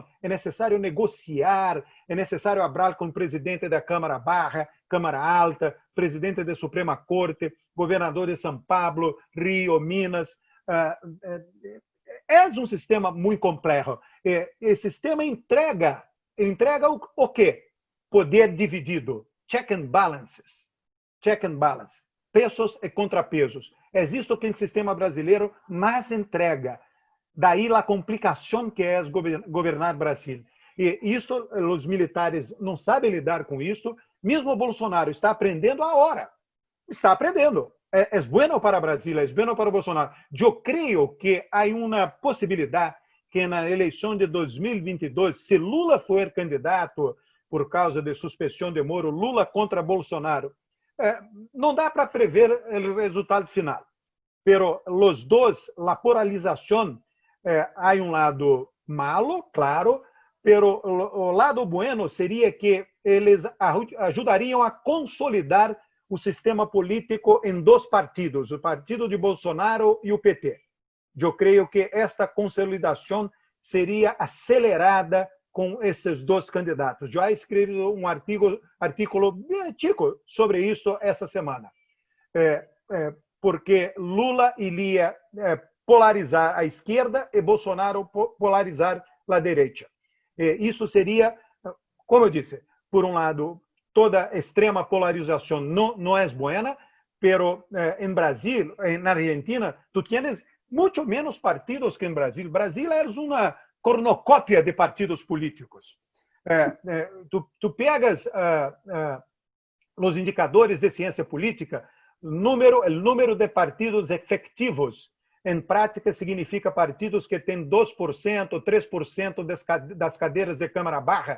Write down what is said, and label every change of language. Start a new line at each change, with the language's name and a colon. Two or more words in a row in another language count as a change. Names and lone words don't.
Portuguese: É necessário negociar, é necessário falar com o presidente da Câmara Baixa, Câmara Alta, presidente da Suprema Corte, governador de São Paulo, Rio, Minas. É um sistema muito complexo. Esse sistema entrega o quê? Poder dividido,
English: check and balances. Check and balance,
Portuguese: pesos e contrapesos. É isto que o sistema brasileiro mais entrega. Daí a complicação que é governar Brasil. E isto, os militares não sabem lidar com isso. Mesmo o Bolsonaro está aprendendo agora. Está aprendendo. É bueno para Brasil, é bueno para Bolsonaro. Eu creio que há uma possibilidade que na eleição de 2022, se Lula for candidato por causa de suspensão de Moro, Lula contra Bolsonaro, não dá para prever o resultado final. Pero os dois, a polarização, há um lado malo, claro, pero o lado bueno seria que eles ajudariam a consolidar o sistema político em dois partidos, o partido de Bolsonaro e o PT. Eu creio que esta consolidação seria acelerada com esses dois candidatos. Já escrevi um artículo bem chico sobre isso essa semana. Porque Lula iria polarizar a esquerda e Bolsonaro polarizar a direita. Isso seria, como eu disse, por um lado, toda extrema polarização não é buena, pero em Brasil, na Argentina,
Spanish: tu tienes
Portuguese: muito menos partidos que em Brasil. Brasil é uma cornucópia de partidos políticos. Tu pegas os indicadores de ciência política, o número de partidos efetivos, em prática, significa partidos que têm 2%, 3% das cadeiras de Câmara Baixa.